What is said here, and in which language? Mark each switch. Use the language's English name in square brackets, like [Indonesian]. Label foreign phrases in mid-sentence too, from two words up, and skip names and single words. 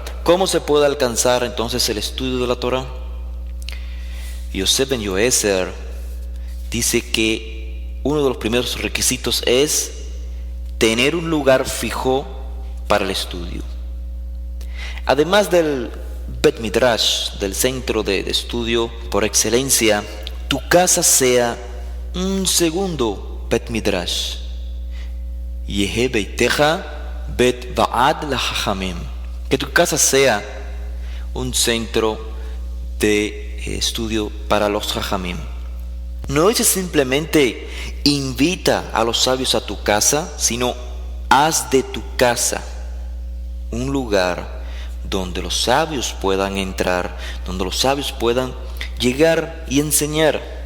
[Spanish] ¿Cómo se puede alcanzar entonces el estudio de la Torah? Yosef ben Yoezer dice que uno de los primeros requisitos es tener un lugar fijo para el estudio. Además del Bet Midrash, del centro de estudio por excelencia, tu casa sea un segundo Bet Midrash. [Hebrew] יהי ביתך בית ועד לחכמים, [Spanish] que tu casa sea un centro de estudio para los hachamim. No dice simplemente invita a los sabios a tu casa, sino haz de tu casa un lugar donde los sabios puedan entrar, donde los sabios puedan llegar y enseñar.